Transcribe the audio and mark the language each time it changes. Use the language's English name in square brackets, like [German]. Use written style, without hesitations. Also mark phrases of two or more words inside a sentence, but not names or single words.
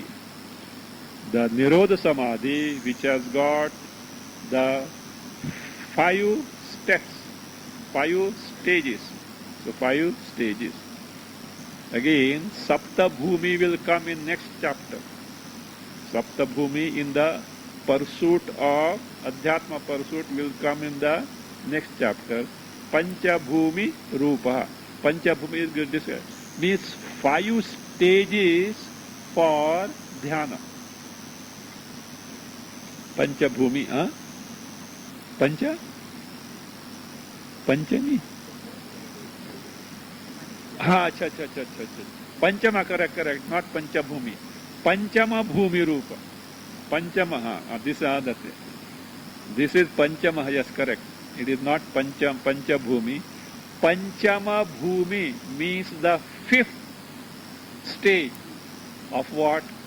[English] The Nirodha Samadhi which has got the 5 steps, 5 stages. So 5 stages. Again, Sapta Bhumi will come in next chapter. Sapta Bhumi in the pursuit of Adhyatma pursuit will come in the next chapter. Panchabhumi Rupa. Panchabhumi is good. This means 5 stages for dhyana. Panchabhumi, Panchami? Acha. Panchama, correct. Not Panchabhumi. Panchama Bhumi Rupa. Panchama, this is another thing. This is Panchama, yes, correct. It is not Panchabhumi. Panchama Bhumi means the 5th stage of what?